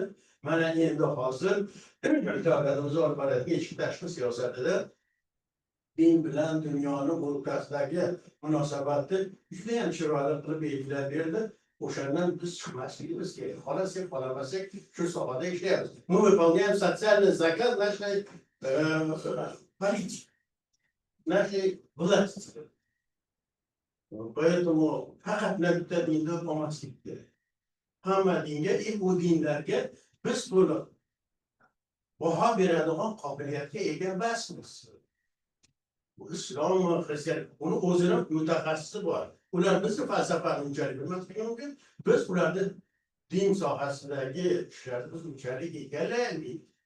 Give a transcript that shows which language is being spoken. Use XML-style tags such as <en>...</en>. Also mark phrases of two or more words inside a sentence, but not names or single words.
<uz>Mana endi hozir davlatimiz olib borayotgan ichki tashqi siyosatida din bilan dunyoni o'rtasidagi munosabatni juda ham chiroyli qilib belgilab berdi. O'shandan biz chiqmasligimiz kerak. Xolos deb qolamasak, shu sohada ishlaymiz.</uz> <ru>Мы выполняем социальный заказ нашей политики, нашей власти.</ru> <uz>Поэтому faqat bitta dinda olmaslik kerak. Hamma dinga, u dinlarga biz to'liq baho beradigan qobiliyatga ega emasmiz. Bu islom va xristianlik, uni o'zini mutaxassisi bor. Ular bizni falsafani unchalik bilmasligi mumkin. Biz ularni din sohasidagi ishlarni biz unchalik egallamaymiz.</uz>